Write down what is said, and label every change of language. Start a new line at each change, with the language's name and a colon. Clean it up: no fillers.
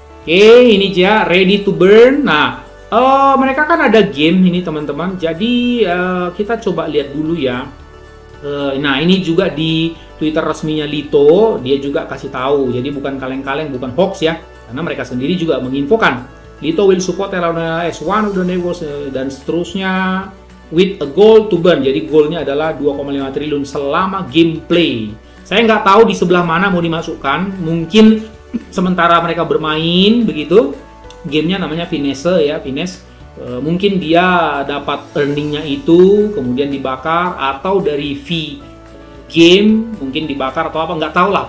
Indonesian: Oke, ini dia
English: ready to burn.
Indonesian: Nah, mereka kan ada game ini teman-teman. Jadi kita coba lihat dulu ya. Nah, ini juga di Twitter resminya Lito, dia juga kasih tahu. Jadi bukan kaleng-kaleng, bukan hoax ya, karena mereka sendiri juga menginfokan.
English: Lito will support Terra Luna as one of the networks
Indonesian: dan seterusnya
English: with a goal to burn.
Indonesian: Jadi goalnya adalah 2,5 triliun selama gameplay. Saya nggak tahu di sebelah mana mau dimasukkan. Mungkin sementara mereka bermain begitu, gamenya namanya Finesse ya, Finesse. Mungkin dia dapat earningnya itu kemudian dibakar, atau dari fee game mungkin dibakar atau apa, nggak tahu lah.